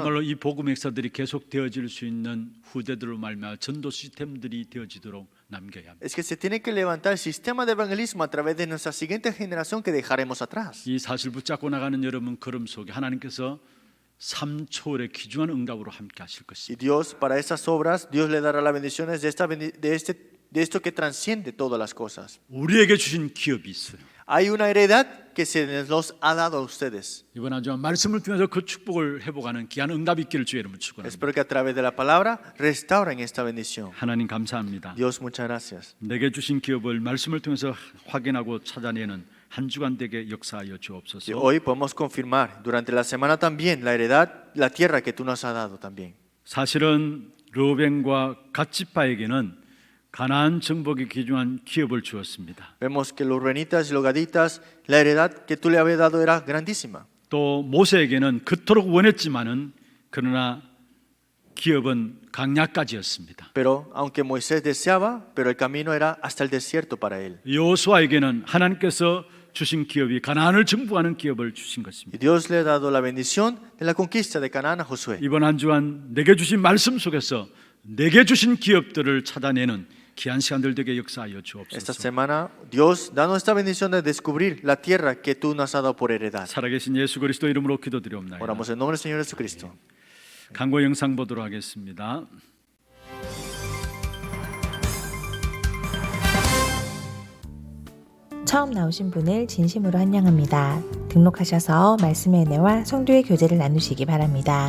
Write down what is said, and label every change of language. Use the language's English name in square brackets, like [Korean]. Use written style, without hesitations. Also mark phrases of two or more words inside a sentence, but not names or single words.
[Korean] 정말로 이 복음 역사들이 계속 되어질 수 있는 후대들로 말미암아 전도 시스템들이 되어지도록 남겨야 합니다. [Spanish] Es que se tiene que levantar el sistema de evangelismo a través de nuestra siguiente generación que dejaremos atrás. [Korean] 이 사실 붙잡고 나가는 여러분 걸음 속에 하나님께서 3초월의 귀중한 응답으로 함께 하실 [Spanish] Y [Korean] 것입니다. [Spanish] Dios, para esas obras, Dios le dará las bendiciones de esto que transciende todas las cosas. [Korean] 우리에게 주신 기업이 있어요. [Spanish] Hay una heredad que se nos ha dado a ustedes. [Korean] 이번 한 주간 말씀을 통해서 그 축복을 회복하는 귀한 응답이 있기를 주의 이름으로 축원합니다. [Spanish] Espero que a través de la palabra restauren esta bendición. [Korean] 하나님 감사합니다. [Spanish] Dios, muchas gracias. [Korean] 내게 주신 기업을 말씀을 통해서 확인하고 찾아내는 한 주간 되게 역사하여 [Spanish] Y [Korean] 주옵소서. [Spanish] hoy podemos confirmar durante la semana también la heredad, la tierra que tú nos has dado también. [Korean] 사실은 르벤과 갓 지파에게는 가나안 정복의 귀중한 기업을 주었습니다. [Spanish] Vemos que los rubenitas y los gaditas, la heredad que tú le habías dado era grandísima. [Korean] 또 모세에게는 그토록 원했지만은 그러나 기업은 강야까지였습니다. [Spanish] Pero aunque Moisés deseaba, pero el camino era hasta el desierto para él. [Korean] 여호수아에게는 하나님께서 주신 기업이 가나안을 정복하는 기업을 주신 [Spanish] Y [Korean] 것입니다. [Spanish] Dios le ha dado la bendición de la conquista de Canaán a Josué. [Korean] 이번 한 주간 내게 주신 말씀 속에서 내게 주신 기업들을 찾아내는 귀한 시간들 되게 역사하여 [Spanish] Esta [Korean] 주옵소서. [Spanish] semana, Dios, danos esta bendición de descubrir la tierra que tú nos has dado por heredad. [Korean] 살아계신 예수 그리스도 이름으로 기도드리옵나이다. [Spanish] Oramos en nombre del Señor Jesucristo. [Korean] 광고 영상 보도록 하겠습니다. 처음 나오신 분을 진심으로 환영합니다. 등록하셔서 말씀의 은혜와 성도의 교제를 나누시기 바랍니다.